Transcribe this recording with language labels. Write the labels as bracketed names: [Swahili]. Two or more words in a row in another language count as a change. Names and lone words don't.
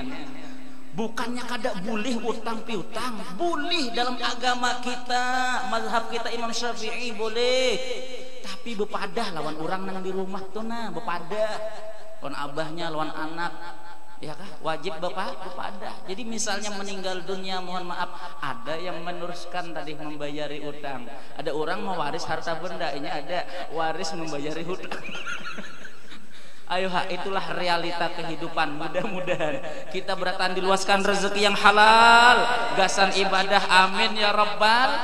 [Banjar] Bukannya kada boleh utang piutang, boleh dalam agama kita, mazhab kita Imam Syafi'i boleh. Tapi bepadah lawan orang nang di rumah tuh nah, bepadah. Lawan abahnya, lawan anak. Ya kah? Wajib bepadah. Jadi misalnya meninggal dunia, [Indonesian] mohon maaf, ada yang meneruskan tadi membayari utang. Ada orang mewaris harta benda, ini ada waris membayari hutang. Ayo itulah realita kehidupan. Mudah-mudahan kita beratan diluaskan rezeki yang halal, gasan ibadah, amin [Arabic] ya rabbal.